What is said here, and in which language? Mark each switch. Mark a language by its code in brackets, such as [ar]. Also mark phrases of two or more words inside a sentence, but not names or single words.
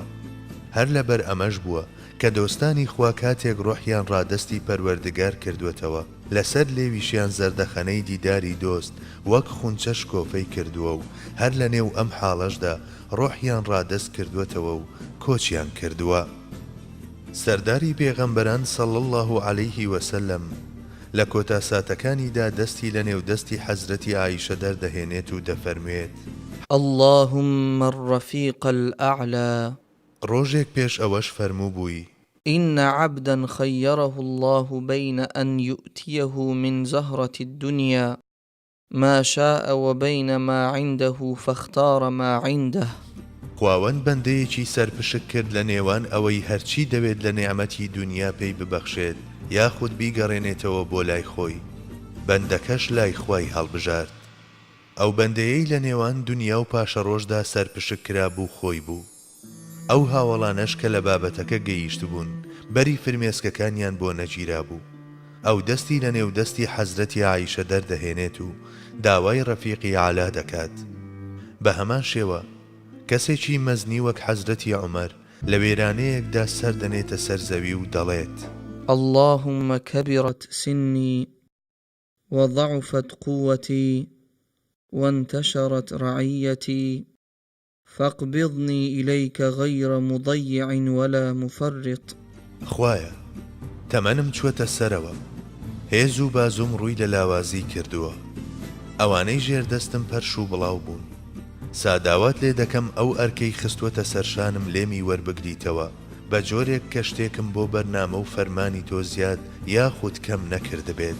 [ckb] هەر لەبەر ئەمەش بووە کە دۆستانی خوا کاتێک ڕۆحیان ڕادستی پەروەردگار کردوێتەوە، لەسەر لێویشیان زەردەخەنەی دیداری دۆست وەک خونچە شکۆفەی کردووە و هەر لە نێو ئەم حاڵەشدا ڕۆحیان ڕادەست کردوێتەوە و کۆچیان کردووە. سەرداری پێغەمبەران [ar] صلی الله عەلەیه وسلم [ckb] لە کۆتا ساتەکانیدا دەستی لە نێو دەستی حەزرەتی عایشە دەردەهێنێت و دەفەرموێت: [ar] اللهم الرفيق الأعلى [ckb] ڕۆژێک پێش ئەوەش فەرموو بووی: [ar] إن عبدا خيره الله بين أن يؤتيه من زهرة الدنيا ما شاء وبين ما عنده فاختار ما عنده. [ckb] خواوەند بەندەیەکی سەرپشک کرد لە نێوان ئەوەی هەرچی دەوێت لە نێعمەتی دنیا پێی ببەخشێت یاخود بیگەڕێنێتەوە بۆ لای خۆی، بەندەکەش لای خوای هەڵبژارد. ئەو بەندەیەی لە نێوان دنیا و پاشە ڕۆژدا سەرپشک کرا بوو خۆی بوو. ئەو هاوڵانەش کە لە بابەتەکە گەیشت بوون بەری فرمێسکەکانیان بۆ نەگیرا بوو. ئەو دەستی لە نێو دەستی حەزرەتی عایشە دەردەهێنێت و داوای ڕەفیقی عالا دەکات. بە هەمان شێوە کەسێکی مەزنی وەک حەزرەتی عومەر لە وێرانەیەکدا سەردەنێتە سەر زەوی و دەڵێت: [ar] اللهم كبرت سني وضعفت قوتي وانتشرت رعيتي فاقبضني إليك غير مضيع ولا مفرط. [ckb] خوایە تەمەنم چووەتە سەرەوە، هێز و بازوم ڕووی لە لاوازی کردووە، ئەوانەی ژێردەستم پەرش و بڵاو بوون. ساداوات لێ دەکەم ئەو ئەرکەی خستووەتە سەرشانم لێمی وەربگریتەوە بە جۆرێک کە شتێکم بۆ بەرنامە و فەرمانی تۆ زیاد یاخود کەم نەکردبێت.